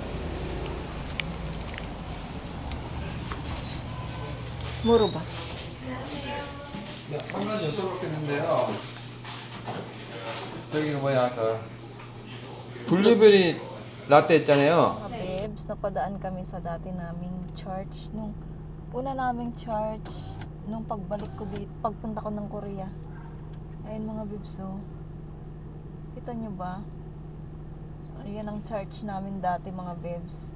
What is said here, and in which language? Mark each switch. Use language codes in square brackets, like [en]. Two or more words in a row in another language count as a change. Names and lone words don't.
[ko] 물어봐. 네, 한 가지 여쭤볼 겠는데요. 저기는 뭐야, 블루베리 라떼 있잖아요. [tl] Babes, napadaan kami sa dati naming church. Nung una naming church, nung pagbalik ko dito, pagpunta ko ng Korea. Ayun mga babes, oh. Kita nyo ba? Yan ang church namin dati mga babes.